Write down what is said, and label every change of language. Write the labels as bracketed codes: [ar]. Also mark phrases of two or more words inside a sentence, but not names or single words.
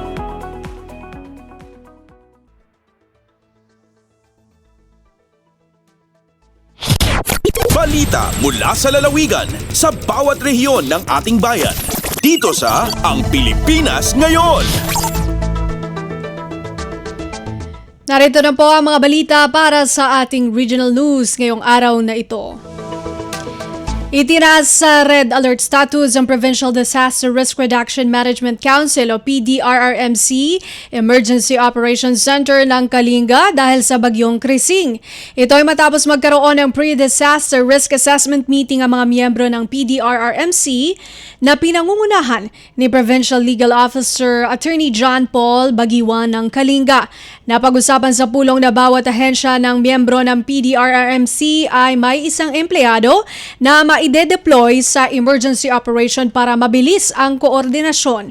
[tl] Balita mula sa lalawigan sa bawat rehiyon ng ating bayan. Dito sa Ang Pilipinas Ngayon. Narito na po ang mga balita para sa ating [en] regional news [tl] ngayong araw na ito. Itinaas sa [en] Red Alert status [tl] ang Provincial Disaster Risk Reduction Management Council o PDRRMC Emergency Operations Center ng Kalinga dahil sa bagyong Krising. Ito ay matapos magkaroon ng [en] pre-disaster risk assessment meeting [tl] ang mga miyembro ng PDRRMC na pinangungunahan ni Provincial Legal Officer Attorney John Paul Bagiwan ng Kalinga. Napag-usapan sa pulong na bawat ahensya ng miyembro ng PDRRMC ay may isang empleyado na maide-deploy sa [en] emergency operation [tl] para mabilis ang koordinasyon.